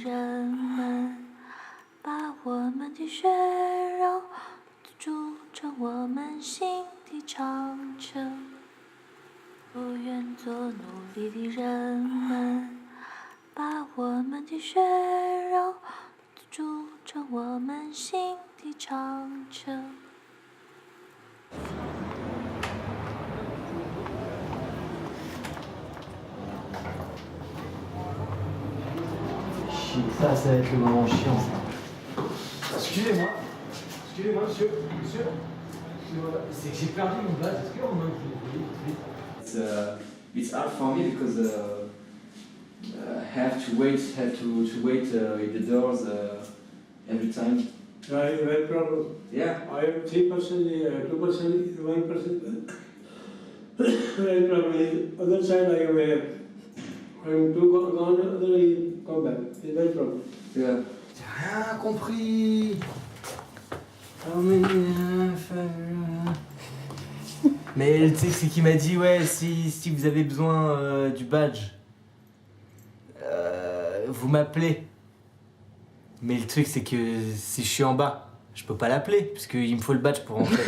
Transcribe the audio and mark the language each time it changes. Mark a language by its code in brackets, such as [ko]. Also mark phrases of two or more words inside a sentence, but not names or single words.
[zh] 人们，把我们的血肉筑成我们心的长城，不愿做奴隶的人们，把我们的血肉筑成我们心的长城。 [fr] Ça va être le moment chiant, ça. Excusez-moi, monsieur. C'est que j'ai perdu mon badge. Est-ce qu'on m'a oublié? [en] It's hard for me because have to wait in the doors every time. No problem. Yeah. I have 3%, 2%, 1%. No problem. Other side I am 2 gone, other come back. No problem. [fr] J'ai rien compris. Mais tu sais, c'est qui m'a dit, ouais, si vous avez besoin du badge, vous m'appelez. Mais le truc, c'est que si je suis en bas, je peux pas l'appeler, parce qu'il me faut le badge pour rentrer.